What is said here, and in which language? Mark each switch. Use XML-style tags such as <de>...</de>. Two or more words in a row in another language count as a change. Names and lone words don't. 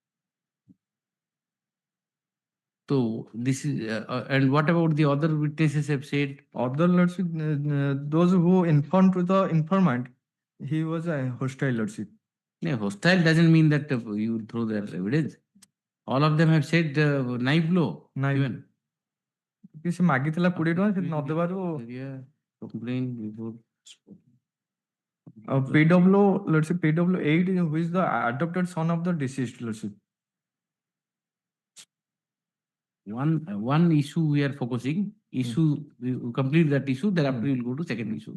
<en>So this is, and what about the other witnesses have said? Other lordship, those who informed to the informant, he was a hostile lordship. Yeah, hostile doesn't mean that you throw their evidence. All of them have said knife blow. Knife. Even.</en> <or>କି ସେ ମାଗିଥିଲା 20 ଟଙ୍କା ସେ ନ ଦେବାରୁ</or> <en>complain before. PW, let's say PW8 who is the adopted son of the deceased, let's say. One issue we are focusing, issue, we complete that issue, thereafter we will go to second issue.</en>